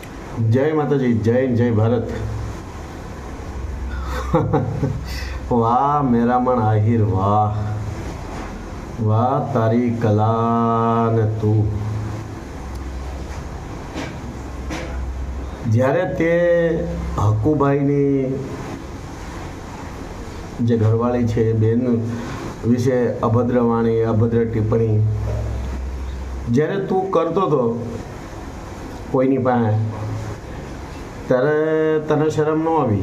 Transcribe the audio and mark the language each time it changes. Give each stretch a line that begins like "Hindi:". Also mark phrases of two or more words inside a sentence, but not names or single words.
Hindi: जय माता जी, जय हिंद, जय भारत। वाह मेरा मन आहिर, वाह वाह तारी कला ने तू।
Gujarati: જ્યારે તે હકુભાઈની જે ઘરવાળી છે બેન વિશે અભદ્ર વાણી, અભદ્ર ટિપ્પણી જ્યારે તું કરતો હતો કોઈની પાસે, ત્યારે તને શરમ ન આવી?